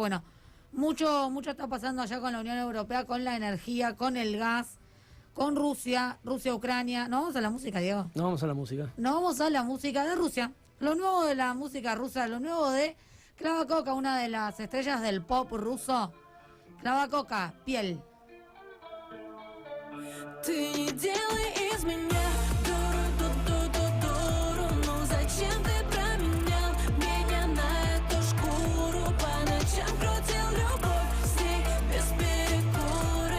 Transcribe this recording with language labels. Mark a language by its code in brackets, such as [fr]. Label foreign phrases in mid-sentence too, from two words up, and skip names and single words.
[es] Bueno, mucho está pasando allá con la Unión Europea, con la energía, con el gas, con Rusia, Ucrania. ¿No vamos a la música, Diego? No vamos a la música. No vamos a la música de Rusia. Lo nuevo de la música rusa, lo nuevo de Klava Koka, una de las estrellas del pop ruso. Klava Koka, Piel. [ru] Ты не делай из меня дуру, ну зачем ты променял меня на эту шкуру? По ночам крутил любовь с ней без перекура.